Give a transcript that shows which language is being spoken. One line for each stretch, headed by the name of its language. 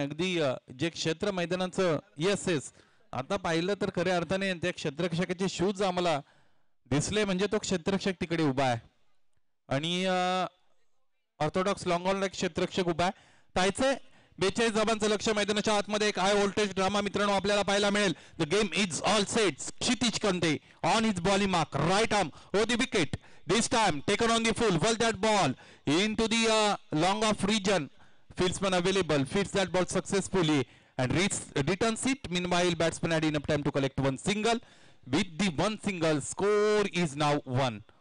Marathi: अगदी जे क्षेत्र मैदानाचं येस आता पाहिलं तर खऱ्या अर्थाने त्या क्षेत्ररक्षकाचे शूज आम्हाला दिसले, म्हणजे तो क्षेत्ररक्षक तिकडे उभा आहे आणि ऑर्थोडॉक्स लॉंग ऑन क्षेत्ररक्षक उभा आहे. तायचे 42 धावांचं लक्ष मैदानाच्या आतमध्ये एक हाय व्होल्टेज ड्रामा मित्रांनो आपल्याला पाहायला मिळेल.
English: The game is all set. Kshitij Kante on his bowling mark, right arm over the wicket. This time taken on the full, well that ball into the long off region. Fieldsman available, feeds that ball successfully and returns it. Meanwhile, batsman had enough time to collect 1 single. With the 1 single, score is now 1.